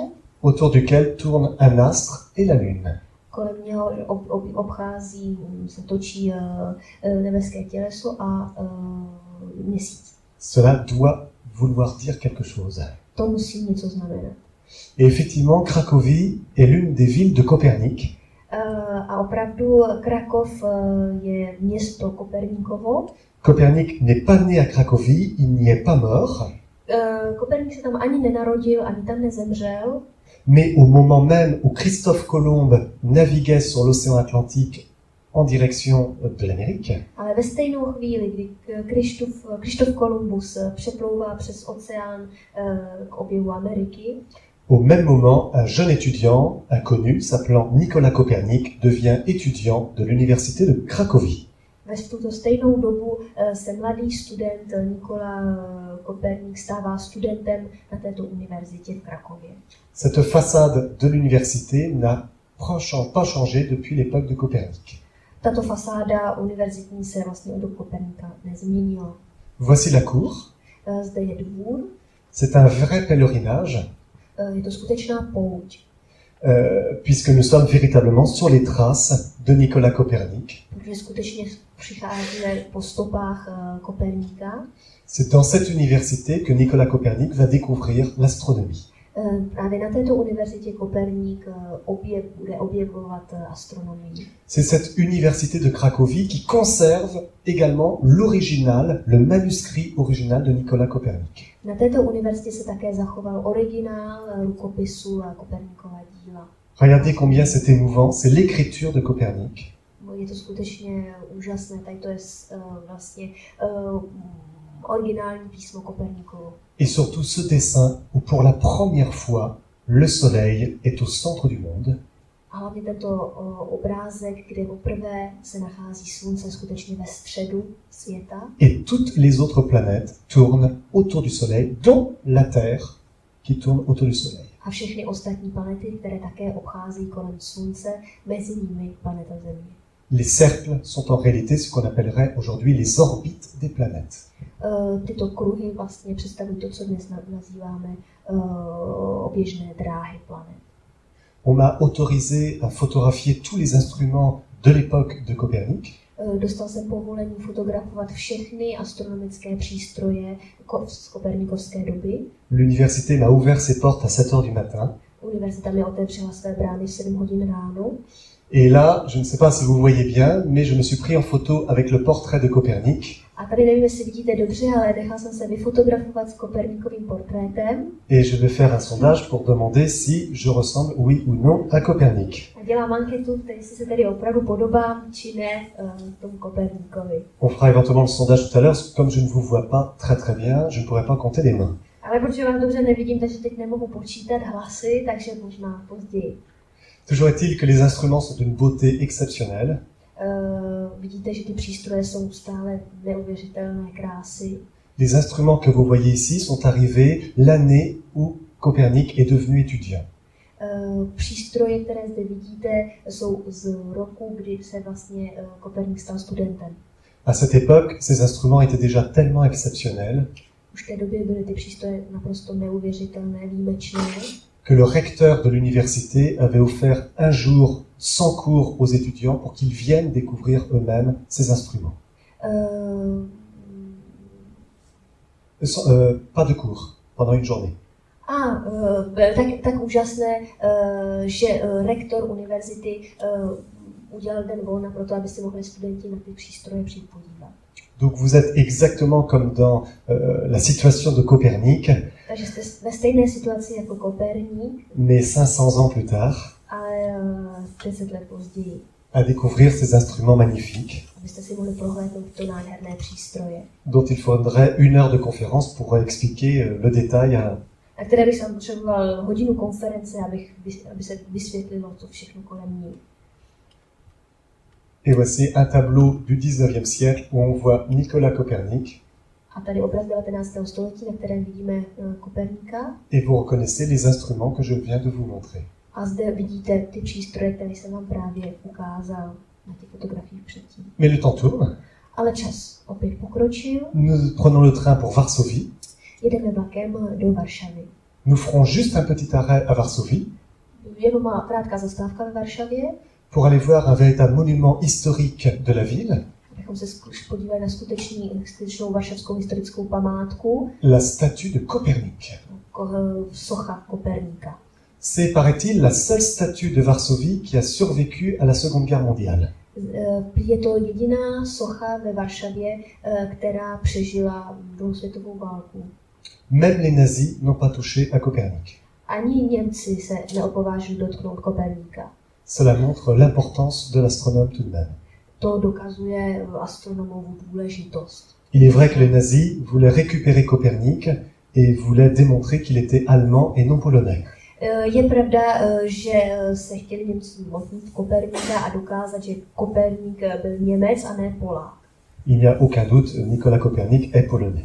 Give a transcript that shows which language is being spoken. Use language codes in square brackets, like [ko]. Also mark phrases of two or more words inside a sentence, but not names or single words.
[fr] autour duquel tourne un astre et la lune. [cs] kolem něho obchází, se točí nebeské těleso a měsíc. [fr] Cela doit vouloir dire quelque chose. [cs] To musí něco znamenat. [fr] Et effectivement, Cracovie est l'une des villes de Copernic. [cs] A opravdu Krakov je město Koperníkovo. [fr] Copernic n'est pas né à Cracovie, il n'y est pas mort. [cs] Koperník se tam ani nenarodil, ani tam nezemřel. [fr] Mais au moment même où Christophe Colomb naviguait sur l'océan Atlantique en direction de l'Amérique, [cs] Ale ve stejnou chvíli, kdy Krištof Kolumbus přeplouvá přes oceán k objevu Ameriky, [fr] au même moment, un jeune étudiant inconnu s'appelant Nicolas Copernic devient étudiant de l'université de Cracovie. [cs] v tuto stejnou dobu se mladý student Nikola Koperník stává studentem na této univerzitě v Krakově. [fr] Cette façade de l'université n'a pas changé depuis l'époque de Copernic. [cs] Tato fasáda univerzitní se vlastně od Koperníka nezměnila. [fr] Voici la cour. [cs] Zde je dvůr. [fr] C'est un vrai pèlerinage, [cs] Je to skutečná pouť, [fr] puisque nous sommes véritablement sur les traces de Nicolas Copernic. [cs] protože skutečně přicházíme po stopách Koperníka. [fr] C'est dans cette université que Nicolas Copernic va découvrir l'astronomie. [cs] Právě na této univerzitě Koperník bude objevovat astronomii. [fr] C'est cette université de Cracovie qui conserve également l'original, le manuscrit original de Nicolas Copernic. [cs] Na této univerzitě se také zachoval originál rukopisu a Koperníkova díla. [fr] Regardez combien c'est émouvant, c'est l'écriture de Copernic. [cs] Je to skutečně úžasné, tady to je vlastně originální písmo Koperníkovo. [fr] Et surtout ce dessin où pour la première fois, le soleil est au centre du monde. [cs] A hlavně tento obrázek, kde poprvé se nachází slunce skutečně ve středu světa. [fr] Et toutes les autres planètes tournent autour du soleil, dont la Terre qui tourne autour du soleil. [cs] A všechny ostatní planety, které také obchází kolem slunce, mezi nimi planeta Země. [fr] Les cercles sont en réalité ce qu'on appellerait aujourd'hui les orbites des planètes. [cs] Tyto kruhy vlastně představují to, co dnes nazýváme oběžné dráhy planet. [fr] On m'a autorisé à photographier tous les instruments de l'époque de Copernic. [cs] Dostal jsem povolení fotografovat všechny astronomické přístroje z kopernikovské doby. [fr] L'université m'a ouvert ses portes à 7 heures du matin. [cs] Univerzita mi otevřela své brány v 7 hodin ráno. [fr] Et là, je ne sais pas si vous voyez bien, mais je me suis pris en photo avec le portrait de Copernic. [cs] A tady nevím, jestli vidíte dobře, ale nechal jsem se vyfotografovat s Koperníkovým portrétem. [fr] Et je vais faire un sondage pour demander si je ressemble, oui ou non, à Copernic. [cs] A dělám anketu, jestli se tady opravdu podobám, či ne tomu Koperníkovi. [fr] On fera éventuellement le sondage tout à l'heure, comme je ne vous vois pas très bien, je ne pourrai pas compter les mains. [cs] Ale protože vás dobře nevidím, takže teď nemohu počítat hlasy, takže možná později. [fr] Toujours est-il que les instruments sont d'une beauté exceptionnelle. [cs] Vidíte, že ty přístroje jsou stále neuvěřitelné krásy. [fr] Les instruments que vous voyez ici sont arrivés l'année où Copernic est devenu étudiant. [cs] Přístroje, které zde vidíte, jsou z roku, kdy se vlastně Koperník stal studentem. [fr] À cette époque, ces instruments étaient déjà tellement exceptionnels [cs] Už v té době byly ty přístroje naprosto neuvěřitelné, výjimečné. [fr] Que le recteur de l'université avait offert un jour sans cours aux étudiants pour qu'ils viennent découvrir eux-mêmes ces instruments. Pas de cours, pendant une journée. [cs] Tak úžasné, že rektor univerzity udělal den volna pro to, aby si mohli studenti na ty přístroje přijít podívat. [fr] Donc vous êtes exactement comme dans la situation de Copernic, [cs] Takže jste ve stejné situaci jako Koperník, [fr] mais 500 ans plus tard, [cs] ale 10 let později. [fr] à découvrir ces instruments magnifiques, [cs] Abyste si mohli prohlédnout tyto nádherné přístroje, [fr] dont il faudrait 1 heure de conférence pour expliquer le détail à... [cs] na které bych sám potřeboval hodinu konference, aby se vysvětlilo to všechno kolem ní. [fr] Et voici un tableau du 19e siècle où on voit Nicolas Copernic. [cs] A tady obraz 19. století, na kterém vidíme Koperníka. [fr] Et vous reconnaissez les instruments que je viens de vous montrer. [cs] A zde vidíte ty přístroje, které jsem vám právě ukázal na těch fotografiích předtím. [fr] Mais le temps tourne. [cs] Ale čas opět pokročil. [fr] Nous prenons le train pour Varsovie. [cs] Jedeme vlakem do Varšavy. [fr] Nous ferons juste un petit arrêt à Varsovie. [cs] Jenom má krátká zastávka ve Varšavě. [fr] Pour aller voir un véritable monument historique de la ville. [cs] Abychom se podívali na skutečnou varšavskou historickou památku. [fr] La statue de Copernic. [cs] Socha Koperníka. [fr] C'est, paraît-il, la seule statue de Varsovie qui a survécu à la Seconde Guerre mondiale. [cs] Je to jediná socha ve Varšavě, která přežila druhou světovou válku. [fr] Même les nazis n'ont pas touché à Copernic. [cs] Ani Němci se neopovážili dotknout Koperníka. [fr] Cela montre l'importance de l'astronome tout de même. [cs] To dokazuje astronomovu důležitost. [fr] Il est vrai que les nazis voulaient récupérer Copernic et voulaient démontrer qu'il était allemand et non polonais. [cs] Je pravda, že se chtěli Němci zmocnit Koperníka a dokázat, že Koperník byl Němec a ne Polák. [fr] Il n'y a aucun doute, Nicolas Copernic est polonais.